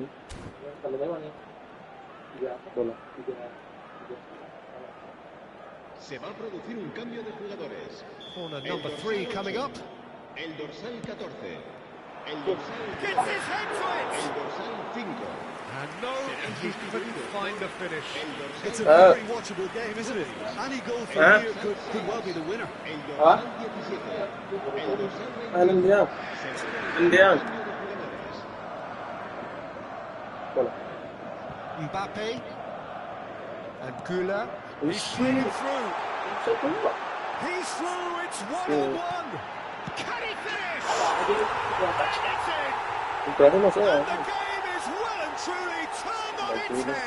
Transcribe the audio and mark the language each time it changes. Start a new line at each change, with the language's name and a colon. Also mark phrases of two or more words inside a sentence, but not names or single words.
Vietnamese: Cắm được mấy bao nhiêu? $3.
Spanish: Se va a producir un cambio de jugadores.
English: Corner number 3 coming up.
Spanish: El dorsal 14. El dorsal
English: Gets his head to it!
Spanish: El dorsal 5.
English: And no, he couldn't find the finish. It's a very watchable game, isn't it? Any goal from here could well be the winner.
Spanish: El dorsal 17. El dorsal 20.
Vietnamese: Anh đi không? Anh đi không?
English: Mbappe and Gula. He's swinging through. He's through. It's 1-on-1. Can he finish? It's in. And the game is well and truly turned on its head.